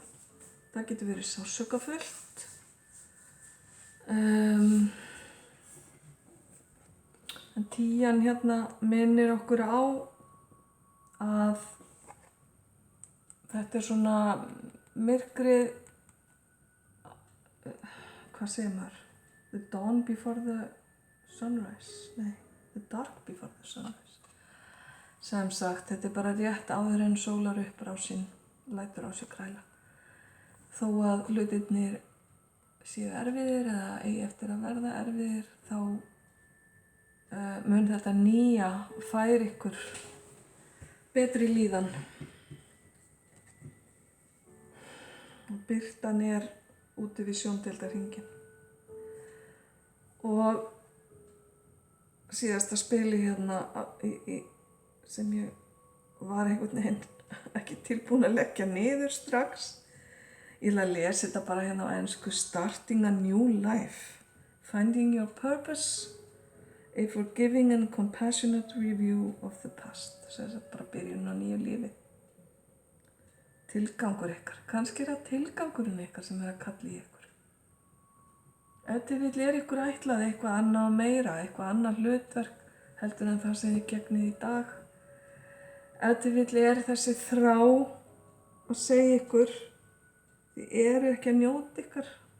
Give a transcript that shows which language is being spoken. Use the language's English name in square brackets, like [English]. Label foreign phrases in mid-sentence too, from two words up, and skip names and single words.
[Icelandic] Það getur verið sársaukafullt. En tían hérna minnir okkur á að þetta er svona myrkrið, hvað segir maður? [English] The dawn before the sunrise, nei, the dark before the sunrise. [Icelandic] Sem sagt, þetta er bara rétt áður en sólarupprásin lætur á sig kræla. Þó að hlutirnir séu erfiðir eða eigi eftir að verða erfiðir, þá mun þetta nýja færa ykkur betri líðan. Og birtan er úti við sjóndeildarhringinn. Og síðasta spili hérna sem ég var einhvern veginn ekki tilbúin að leggja niður strax. Ég ætla að lesa þetta bara hérna á ensku. [English] Starting a new life. Finding your purpose. A forgiving and compassionate review of the past. [Icelandic] Þess að bara byrjun á nýju lífi. Tilgangur ykkar. Kannski er það tilgangurinn ykkar sem er að kalla í ykkur. Ef til vill er ykkur ætlað eitthvað annað og meira, eitthvað annað hlutverk heldur en það sem þið gegnið í dag. Ef til vill er þessi þrá að segja ykkur, þið eru ekki að njóta ykkar.